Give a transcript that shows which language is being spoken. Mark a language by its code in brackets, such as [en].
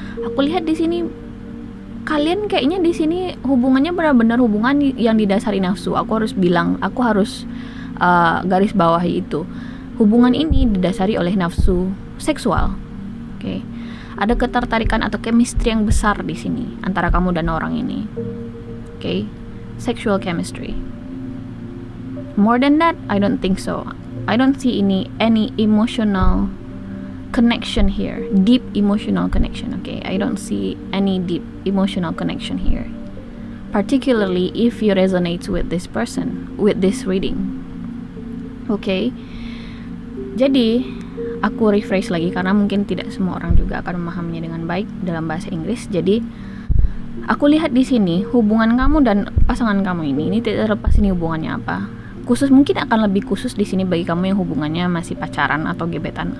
[id] Aku lihat di sini kalian kayaknya di sini hubungannya benar-benar hubungan yang didasari nafsu. Aku harus bilang, aku harus garis bawahi itu. Hubungan ini didasari oleh nafsu seksual. Oke. Ada ketertarikan atau chemistry yang besar di sini antara kamu dan orang ini. Oke. [en] Sexual chemistry. More than that, I don't think so. I don't see any emotional connection here, deep emotional connection, okay? I don't see any deep emotional connection here, particularly if you resonate with this person, with this reading, okay? [id] Jadi aku refresh lagi karena mungkin tidak semua orang juga akan memahaminya dengan baik dalam bahasa Inggris. Jadi aku lihat di sini hubungan kamu dan pasangan kamu ini tidak terlepas ini hubungannya apa. Khusus mungkin akan lebih khusus di sini bagi kamu yang hubungannya masih pacaran atau gebetan.